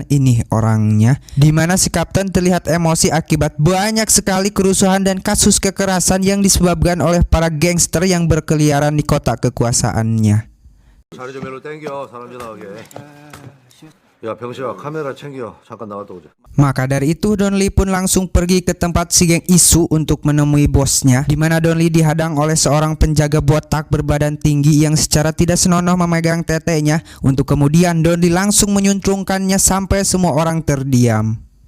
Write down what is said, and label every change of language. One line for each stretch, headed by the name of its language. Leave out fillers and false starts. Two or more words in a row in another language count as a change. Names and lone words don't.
Indonesian: Ini orangnya, dimana si Kapten terlihat emosi akibat banyak sekali kerusuhan dan kasus kekerasan yang disebabkan oleh para gangster yang berkeliaran di kota kekuasaannya.
Korean: 자리 좀 일로 땡겨, 사람 좀 나오게. 야, 병식아, 카메라 챙겨. 잠깐 나갔다 오자.
Indonesian: Maka dari itu Don Lee pun langsung pergi ke tempat si geng Isu untuk menemui bosnya, di mana Don Lee dihadang oleh seorang penjaga botak berbadan tinggi yang secara tidak senonoh memegang tetenya, untuk kemudian Don Lee langsung menyuntrungkannya sampai semua orang terdiam.